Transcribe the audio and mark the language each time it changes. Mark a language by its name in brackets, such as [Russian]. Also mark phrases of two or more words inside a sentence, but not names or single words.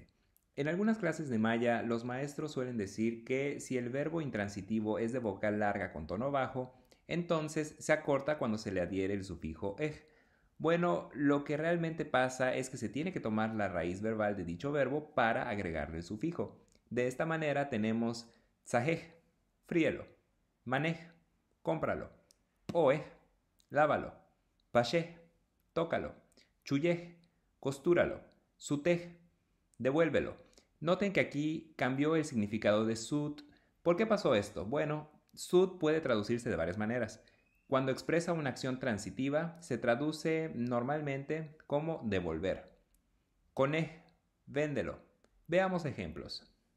[Spanish] En algunas clases de maya, los maestros suelen decir que si el verbo intransitivo es de vocal larga con tono bajo, entonces se acorta cuando se le adhiere el sufijo ej. Bueno, lo que realmente pasa es que se tiene que tomar la raíz verbal de dicho verbo para agregarle el sufijo. De esta manera tenemos tzajej, fríelo, manej, cómpralo, oej, lávalo, pashej, tócalo, chuyej, costúralo, sutej, devuélvelo. Noten que aquí cambió el significado de sut. ¿Por qué pasó esto? Bueno, sut puede traducirse de varias maneras. Cuando expresa una acción transitiva, se traduce normalmente como devolver. Conej, véndelo. Veamos ejemplos.